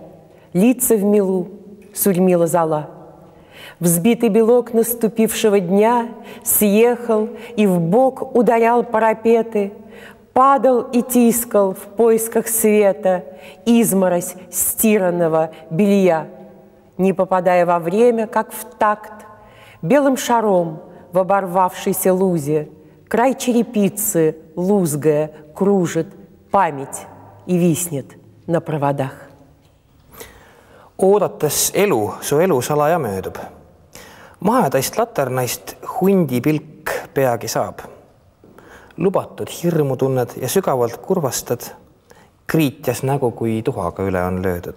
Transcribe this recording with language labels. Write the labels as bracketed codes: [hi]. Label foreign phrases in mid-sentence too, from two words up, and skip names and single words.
[ru] Лица в милу сульмила зола. Взбитый белок наступившего дня съехал и в бок ударял парапеты, падал и тискал в поисках света изморозь стиранного белья, не попадая во время, как в такт, белым шаром в оборвавшейся лузе, край черепицы, лузгая, кружит память и виснет на проводах. [et] Oodates elu, su elu salaja möödub. Mahetaist laternaist hundi pilk peagi saab. Lubatud hirmu tunned ja sügavalt kurvastad, kriitjas nägu, kui tuhaga üle on löödud.